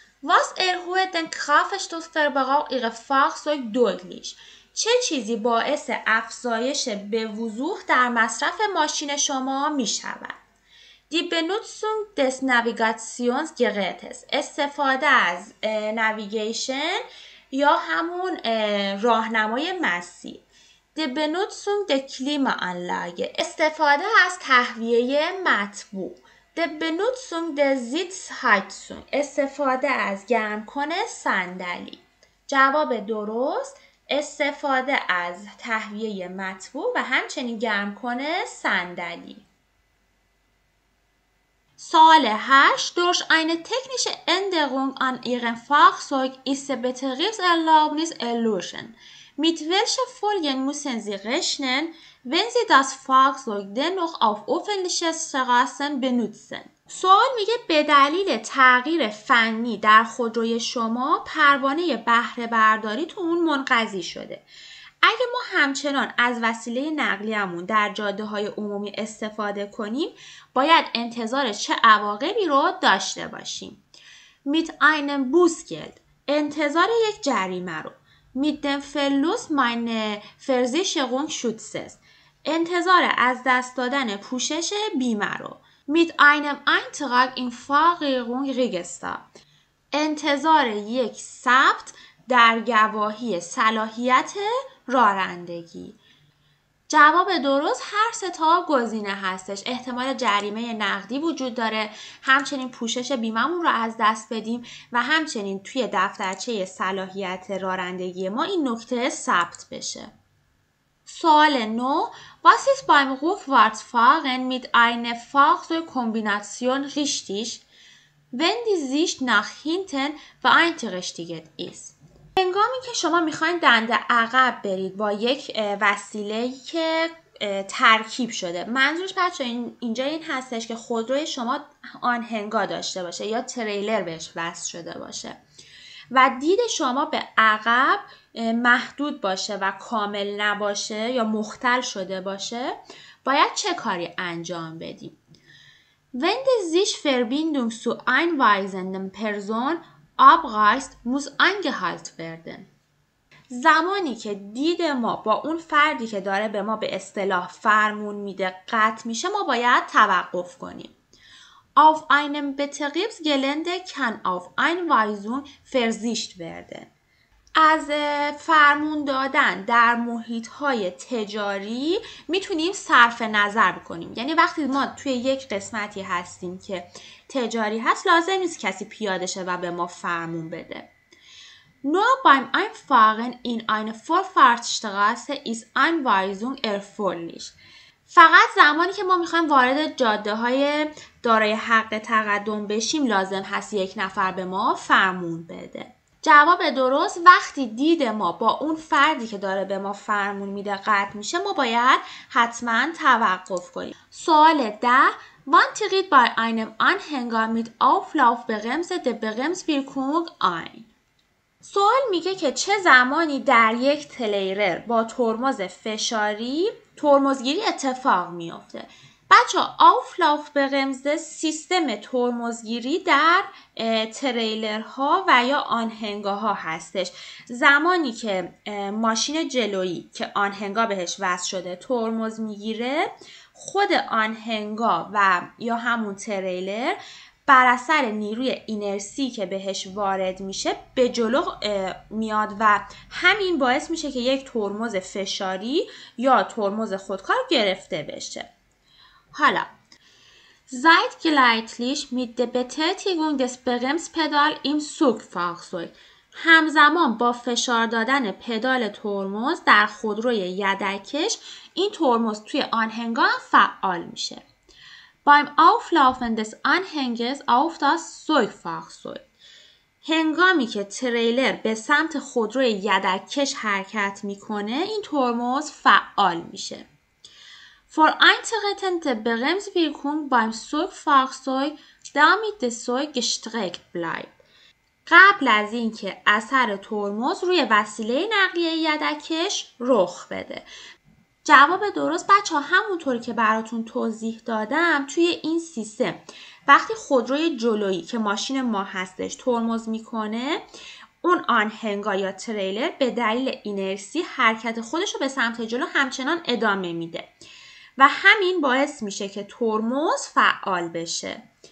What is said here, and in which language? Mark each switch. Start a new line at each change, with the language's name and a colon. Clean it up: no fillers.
German: Was erhöht den Kraftstoffverbrauch Ihrer Fahrzeug deutlich؟
Persian: چه چیزی باعث افزایش به وضوح در مصرف ماشین شما می شود؟
German: Die Benutzung des Navigationsgerätes.
Persian: استفاده از نویگیشن یا همون راهنمای مسیر.
German: Die Benutzung der Klimaanlage.
Persian: استفاده از تهویه مطبوع.
German: Die Benutzung der Sitzheizung.
Persian: استفاده از گرمکن صندلی. جواب درست، استفاده از تهویه مطبوع و همچنین گرمکن صندلی. سوال 8.
German: Durch eine technische Änderung an Ihrem Fahrzeug ist die Betriebserlaubnis erloschen. Mit welchen Folgen müssen Sie rechnen, wenn Sie das Fahrzeug dennoch auf öffentlichen Straßen benutzen؟
Persian: سوال میگه به دلیل تغییر فنی در خودروی شما پروانه بهره برداریتون منقضی شده. اگه ما همچنان از وسیله نقلیه‌مون در جاده‌های عمومی استفاده کنیم، باید انتظار چه عواقبی رو داشته باشیم؟
German: Mit einem Bußgeld.
Persian: انتظار یک جریمه رو.
German: Mit dem Verlust meiner Versicherungsschutzes.
Persian: انتظار از دست دادن پوشش بیمه رو.
German: Mit einem Eintrag in Fahrerregister.
Persian: انتظار یک ثبت در گواهی صلاحیت رانندگی. جواب درست هر سه تا گزینه هستش. احتمال جریمه نقدی وجود داره، همچنین پوشش بیمه‌مون رو از دست بدیم و همچنین توی دفترچه صلاحیت رانندگی ما این نکته ثبت بشه. سوال 9.
German: Was ist beim Rückwärtsfahren mit einer Fahrzeugkombination richtig, wenn die Sicht nach hinten beeinträchtigt ist؟
Persian: هنگامی که شما میخواین دنده عقب برید با یک وسیله‌ای که ترکیب شده. منظورش بچه اینجا این هستش که خودروی شما آنهنگا داشته باشه یا تریلر بهش وصل شده باشه و دید شما به عقب محدود باشه و کامل نباشه یا مختل شده باشه، باید چه کاری انجام بدیم؟
German: Wenn die Sichtverbindung zu einweisenden Person abreißt, muss angehalten werden.
Persian: زمانی که دید ما با اون فردی که داره به ما به اصطلاح فرمون میده قطع میشه، ما باید توقف کنیم.
German: Auf einem Betriebsgelände kann auf Einweisung verzichtet werden.
Persian: از فرمون دادن در محیط‌های تجاری میتونیم صرف نظر بکنیم. یعنی وقتی ما توی یک قسمتی هستیم که تجاری هست، لازم نیست کسی پیاده شه و به ما فرمون بده.
German: Nur beim Einfahren in eine Vorfahrtsstraße ist Einweisung erforderlich.
Persian: فقط زمانی که ما میخوایم وارد جاده های دارای حق تقدم بشیم لازم هست یک نفر به ما فرمون بده. جواب درست وقتی دید ما با اون فردی که داره به ما فرمون میده قطع میشه، ما باید حتما توقف کنیم. سوال 10.
German: Wann tritt bei einem Anhänger mit Auflaufbremse die Bremswirkung ein?
Persian: سوال میگه که چه زمانی در یک تریلر با ترمز فشاری ترمزگیری اتفاق میفته. بچه Auflaufbremse سیستم ترمزگیری در تریلرها و یا آنهنگاها هستش. زمانی که ماشین جلویی که آنهنگا بهش وصل شده ترمز میگیره، خود آنهنگا و یا همون تریلر بر اثر نیروی اینرسی که بهش وارد میشه به جلو میاد و همین باعث میشه که یک ترمز فشاری یا ترمز خودکار گرفته بشه. حالا
German: Zeitgleitlich mit der Betätigung des Bremspedals im Zugfahrzeug.
Persian: همزمان با فشار دادن پدال ترمز در خودروی یدکش، این ترمز توی آنهنگا فعال میشه.
German: Beim Auflaufen des Anhängers auf das Zugfahrzeug.
Persian: هنگامی که تریلر به سمت خودروی یدکش حرکت میکنه، این ترمز فعال میشه.
German: Vor Eintreten der Bremswirkung beim Zugfahrzeug, damit der Zug gestreckt bleibt.
Persian: قبل از اینکه اثر ترمز روی وسیله نقلیه یدکش رخ بده. جواب درست بچه همونطوری که براتون توضیح دادم، توی این سیستم وقتی خودروی جلویی که ماشین ما هستش ترمز میکنه، اون آنهنگا یا تریلر به دلیل اینرسی حرکت خودش رو به سمت جلو همچنان ادامه میده و همین باعث میشه که ترمز فعال بشه.